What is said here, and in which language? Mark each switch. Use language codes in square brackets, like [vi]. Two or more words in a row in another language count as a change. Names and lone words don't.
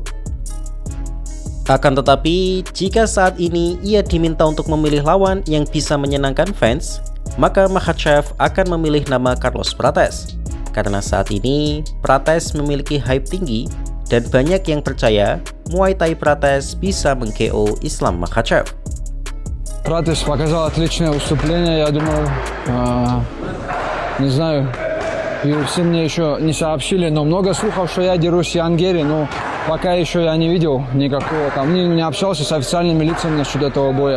[id] Akan tetapi, jika saat ini ia diminta untuk memilih lawan yang bisa menyenangkan fans, maka Makhachev akan memilih nama Carlos Prates. Karena saat ini, Prates memiliki hype tinggi dan banyak yang percaya Muay Thai Prates bisa meng-KO Islam Makhachev. [ru] Пратес показал отличное выступление, я думаю, не знаю, UFC мне еще не сообщили, но много слухов, что я дерусь с Иан Герри, но пока еще я не видел никакого там, не общался с официальными лицами насчет этого боя.